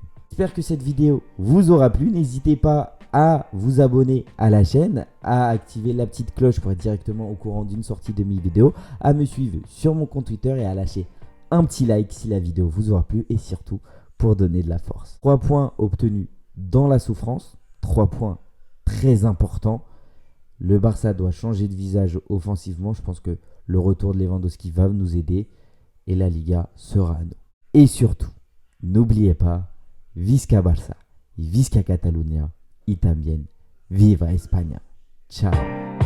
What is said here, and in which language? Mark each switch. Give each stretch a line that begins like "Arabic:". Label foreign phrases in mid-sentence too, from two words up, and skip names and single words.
French: J'espère que cette vidéo vous aura plu. N'hésitez pas à vous abonner à la chaîne, à activer la petite cloche pour être directement au courant d'une sortie de mes vidéos, à me suivre sur mon compte Twitter et à lâcher un petit like si la vidéo vous aura plu et surtout pour donner de la force. 3 points obtenus dans la souffrance, 3 points très importants. Le Barça doit changer de visage offensivement. Je pense que le retour de Lewandowski va nous aider et la Liga sera à nous. Et surtout, n'oubliez pas,
Catalan: Visca Barça, Visca Catalunya,
Spanish: y también, Viva España.
Catalan: Ciao.